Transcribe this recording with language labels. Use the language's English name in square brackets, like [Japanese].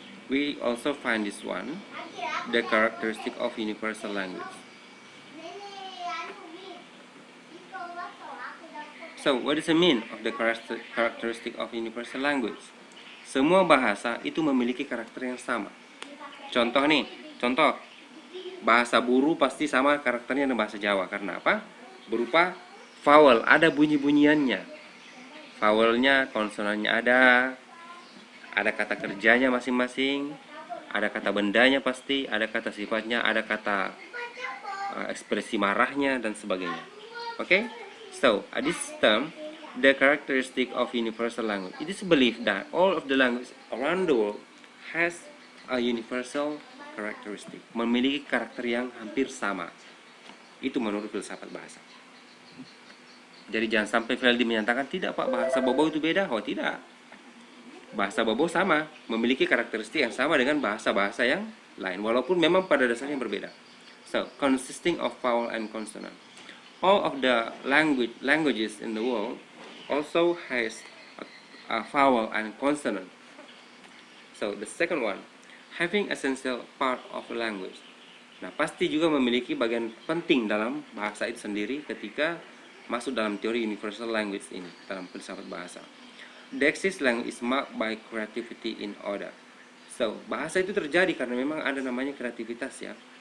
[English] We also find this one, the characteristic of universal language. So, what does it mean of the characteristic of universal language? [Indonesian] Semua bahasa itu memiliki karakter yang sama. Contoh nih, bahasa Buru pasti sama karakternya dengan bahasa Jawa. Karena apa? Berupa vowel, ada bunyi-bunyiannya. Vowelnya, konsonannya ada kata kerjanya masing-masing, ada kata bendanya pasti, ada kata sifatnya, ada kata ekspresi marahnya, dan sebagainya. [English] Okay? So, this term, the characteristic of universal language. It is believed that all of the language around the world has a universal characteristic, [Indonesian] memiliki karakter yang hampir sama. Itu menurut filsafat bahasa. Jadi jangan sampai Veldi menyatakan tidak Pak, bahasa Bobo itu beda. Oh tidak, bahasa Bobo sama, memiliki karakteristik yang sama dengan bahasa-bahasa yang lain, walaupun memang pada dasarnya berbeda. [English] So, consisting of vowel and consonant. All of the languages in the world also has a vowel and consonant. So, the second one, having essential part of the language. [Indonesian] Nah, pasti juga memiliki bagian penting dalam bahasa itu sendiri ketika masuk dalam teori universal language ini, dalam filsafat bahasa. [English] the existing language is marked by creativity in order. [Indonesian] So, bahasa itu terjadi karena memang ada namanya kreativitas ya.